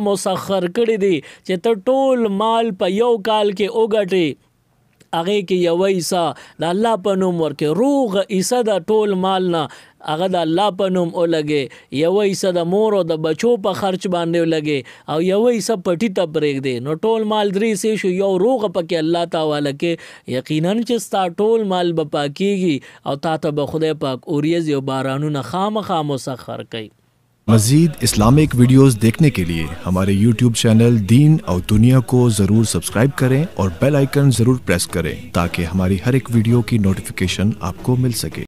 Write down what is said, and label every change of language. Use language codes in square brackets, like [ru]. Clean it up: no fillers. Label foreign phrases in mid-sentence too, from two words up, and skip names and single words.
[ps] مسخر کړي دي چې ته ټول مال په یو کال کې وګټې، هغې کې یوه حصه د الله په نوم ورکې، روغه حصه د ټول مال نه هغه د الله په نوم ولګې، یوه حصه د مور او د بچو په خرچ باندې ولګې او یوه حصه پټي ته پرېږدې، نو ټول مال درې حصې شو، یو روغه پکې الله ته حواله کې. یقینا چې ستا ټول مال به پاکیږي او تا ته به خدای پاک اوریځې او بارانونه خامخا مسخر کوي. [ur] مزید اسلامک ویڈیوز دیکھنے کے لیے ہمارے YouTube چینل دین اور دنیا کو ضرور سبسکرائب کریں اور [en] bell icon [ur] ضرور پریس کریں تاکہ ہماری ہر ایک ویڈیو کی نوٹیفیکیشن آپ کو مل سکے.